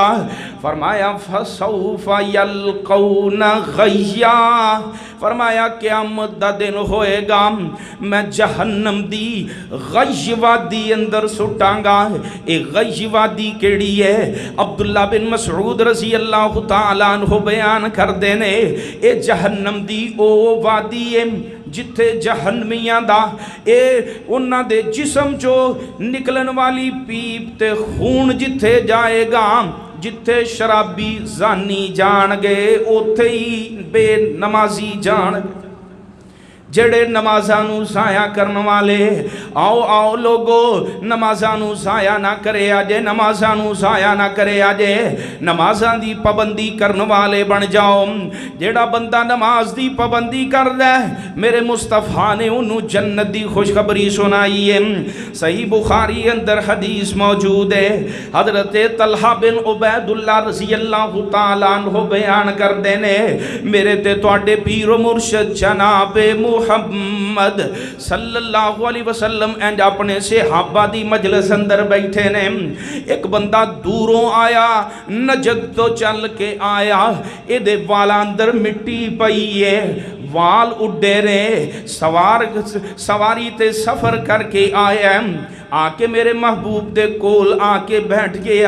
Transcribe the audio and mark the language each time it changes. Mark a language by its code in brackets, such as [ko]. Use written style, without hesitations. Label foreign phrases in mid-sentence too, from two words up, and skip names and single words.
[pa] फरमाया [ar] فسوف يلقون غيا, [pa] فرمایا قیامت دا دن ہوئے گا، میں جہنم دی غی وادی اندر سٹانگا. یہ غی وادی کیہڑی ہے? عبداللہ بن مسعود [ar] رضي الله تعالى عنه [pa] بیان کردے نے، یہ جہنم دی او وادی ہے جتھے جہنمیاں دا انہاں دے جسم چو نکلن والی پیپ تے خون جتھے جائے گا، جتھے شرابی جانی جانگے اوتھے ہی بے نمازی جانگے. جیہڑے نمازاں نوں ضائع کرنے والے، آؤ آؤ لوگو نمازاں نوں ضائع نہ کرے اجے، نمازاں نوں ضائع نہ کرے اجے، نمازاں دی پابندی کرنے والے بن جاؤ. جیہڑا بندہ نماز دی پابندی کردا ہے، میرے مصطفیٰ نے انہاں نے جنت دی خوشخبری سنائی ہے. صحیح بخاری اندر حدیث موجود ہے. حضرت طلحہ بن عبیداللہ [ar] رضي الله تعالى عنه [pa] بیان کردے نے، میرے تے تہاڈے پیر مرشد جناب محمد [ar] صلى الله عليه وسلم [pa] اینڈ اپنے صحابہ دی مجلس اندر بیٹھے نے. اک بندہ دوروں آیا، نجد تو چل کے آیا، ایہدے والا اندر مٹی پئی ہے، وال اڈے رے، سواری تے سفر کر کے آیا، آ کے میرے محبوب دے کول آ کے بیٹھ گیا.